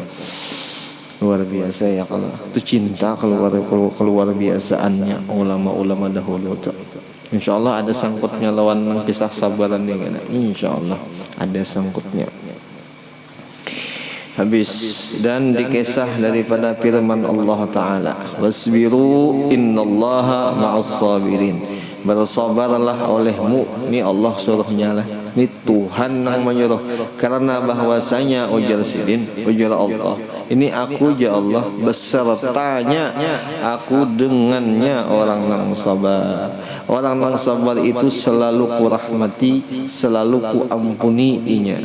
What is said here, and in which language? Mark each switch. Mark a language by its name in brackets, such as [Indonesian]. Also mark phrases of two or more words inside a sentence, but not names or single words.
[Banjar] Luar biasa ya, kalau itu cinta keluar biasaannya ulama-ulama dahulu tuh. [Arabic] إن شاء الله [Banjar] ada sangkutnya lawan kisah sabaran ini. [Arabic] إن شاء الله [Banjar] ada sangkutnya. Habis, dan dikisah daripada firman Allah Ta'ala, [Arabic] واصبروا إن الله مع الصابرين. [Banjar] Bersabarlah olehmu, ni Allah suruhnya lah, ni Tuhan yang menyuruh. Karena bahwasanya ujar sidin, ujar Allah, ini aku ya Allah besertanya, aku dengannya orang yang sabar. Orang yang sabar itu selalu ku rahmati, selalu ku ampuni inya.